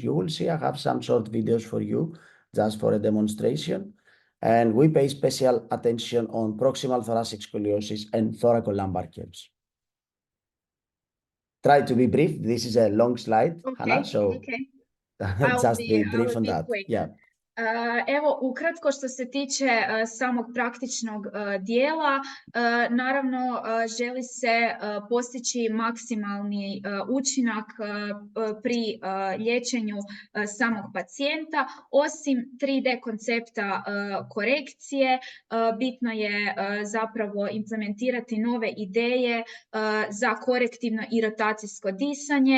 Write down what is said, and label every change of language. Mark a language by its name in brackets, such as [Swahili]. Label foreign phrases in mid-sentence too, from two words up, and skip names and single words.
[English] You will see I have some short videos for you just for a demonstration. And we pay special attention on proximal thoracic scoliosis and thoracolumbar curves. Try to be brief. This is a long slide, Hannah, so just be brief on that. Quick. Yeah. [Croatian] Evo, ukratko što se tiče samog praktičnog dijela, naravno želi se postići maksimalni učinak pri liječenju samog pacijenta. Osim 3D koncepta korekcije, bitno je zapravo implementirati nove ideje za korektivno i rotacijsko disanje.